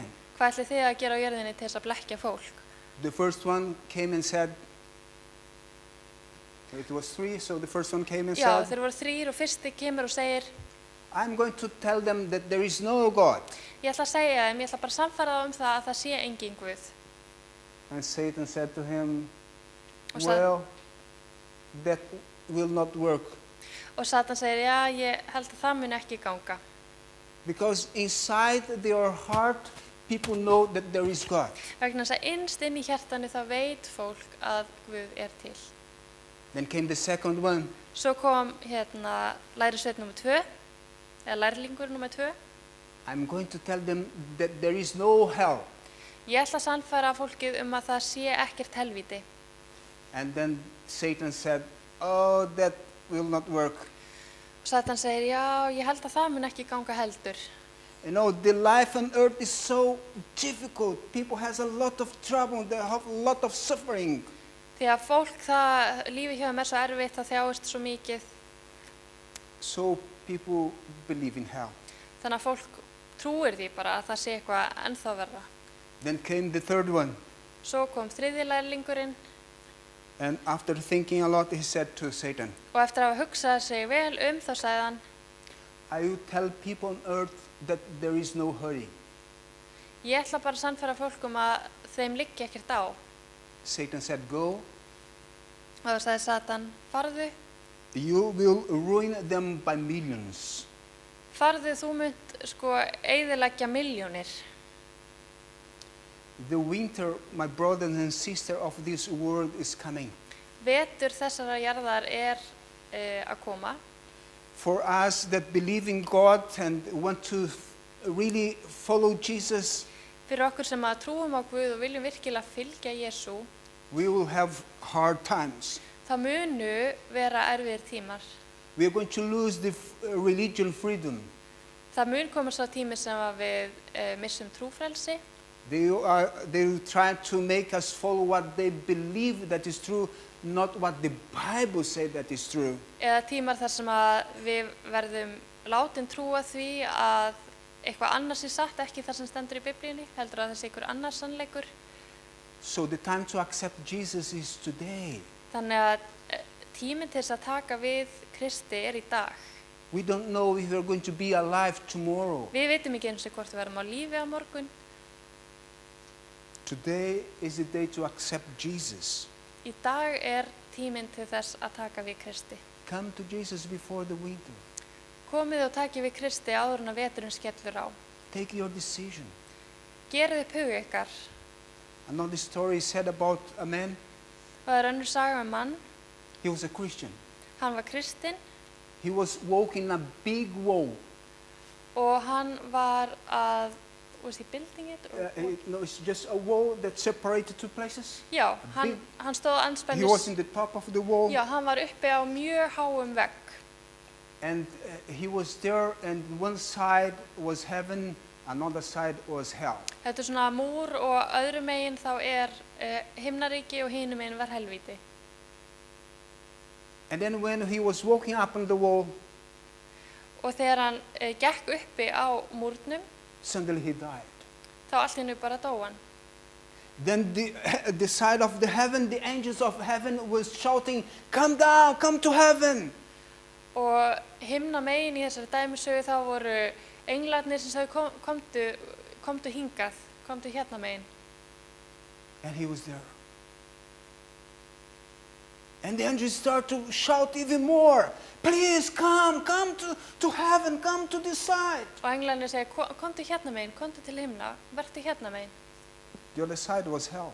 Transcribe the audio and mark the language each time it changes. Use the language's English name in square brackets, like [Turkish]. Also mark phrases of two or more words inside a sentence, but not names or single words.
[Icelandic] Hvað ætlið þið að gera á jörðinni til þess að blekkja fólk? [English] The first one came and said, it was three, so the first one came and Já, said, [Icelandic] þeir voru þrír og fyrsti kemur og segir, [English] "I'm going to tell them that there is no God." [Icelandic] ég ætla að segja þeim, ég ætla bara að sannfæra þá það að það sé engin Guð. [English] And Satan said to him, [Icelandic] Og Sa- [English] "Well, that will not work. [Icelandic] Og Satan segir, já, ég held að það mun ekki ganga. [English] Because inside their heart, people know that there is God." [Icelandic] Vegna þess að innst inn í hjartanu þá veit fólk að Guð er til. [English] Then came the second one. [Icelandic] Svo kom lærisveinn nummer 2, eða lærlingur nummer 2. [English] "I'm going to tell them that there is no hell." [Icelandic] Ég ætla að sannfæra fólkið að það sé ekkert helvíti. [English] And then Satan said, "Oh, that will not work." [Icelandic] Og Satan segir, já, ég held að það mun ekki ganga heldur. [English] You know, the life on earth is so difficult. People has a lot of trouble. They have a lot of suffering. [Icelandic] Því að fólk, lífið hjá þeim svo erfitt, það þjáist svo mikið. [English] So people believe in hell. [Icelandic] Þannig að fólk trúir því bara að það sé eitthvað ennþá verra. [English] Then came the third one. [Icelandic] Svo kom þriðji lærlingurinn [English] And after thinking a lot, he said to Satan, [Icelandic] og eftir að hafa hugsað sig vel þá sagði hann, [English] "I will tell people on earth that there is no hurry." [Icelandic] ég ætla bara að sannfæra fólk að þeim liggi ekkert á. [English] Satan said, "Go. [Icelandic] Og þá sagði Satan, farðu, [English] You will ruin them by millions." [Icelandic] þú munt eyðileggja milljónir. [English] The winter, my brothers and sisters of this world, is coming. [Icelandic] Vetur þessara jarðar að koma. [English] For us that believe in God and want to really follow Jesus, [Icelandic] Fyrir okkur sem að trúum á Guð og viljum virkilega fylgja Jesú, [English] we will have hard times. [Icelandic] það munu vera erfiðir tímar. [English] We are going to lose the religion freedom. [Icelandic] Það mun koma svo tími sem að við missum trúfrelsi. [English] They will try to make us follow what they believe that is true, not what the Bible says that is true. [Icelandic] Eða tímar þar sem að við verðum látin trúa því að eitthvað annars er satt, ekki það sem stendur í Biblíunni, heldur að það sé einhver annar sannleikur. [English] So the time to accept Jesus is today. [Icelandic] Þannig að tíminn til þess að taka við Kristi í dag. [English] We don't know if we're going to be alive tomorrow. [Icelandic] Við vitum ekki eins og hvort við verðum á lífi á morgun. [English] Today is the day to accept Jesus. [Icelandic] Í dag tíminn til þess að taka við Kristi. [English] Come to Jesus before the winter. [Icelandic] Komið og takið við Kristi áður en að veturinn skellur á. [English] Take your decision. [Icelandic] Gerið upp hug ykkar. [English] Another story said about a man. [Icelandic] Og það er önnur saga mann, [English] He was a Christian. [Icelandic] hann var kristinn [English] He was walking a big wall. [Icelandic] og hann var að, [English] was he building it? No, it's just a wall that separated two places. [Icelandic] Já, hann stóð [English] He was anspennus, in the top of the wall, [Icelandic] já, hann var uppi á mjög háum vegg [English] and he was there, and one side was heaven, another side was hell. [Icelandic] Þetta er svona múr og öðru megin þá er himnaríki og hinum megin var helvíti. [English] And then when he was walking up on the wall, [Icelandic] Og þegar hann gekk uppi á múrnum, [English] suddenly he died. [Icelandic] þá allt í einu bara dó hann. [English] Then the side of the heaven, the angels of heaven was shouting, "Come down, come to heaven." [Icelandic] Og himna megin í þessari dæmisögu þá voru englarnir sem sagði komdu hingað, komdu hérna megin. [English] And he was there. And the angels start to shout even more, "Please come to heaven, come to this side." [Icelandic] Og englarnir segja komdu hérna megin, komdu til himna, vertu hérna megin. [English] The other side was hell.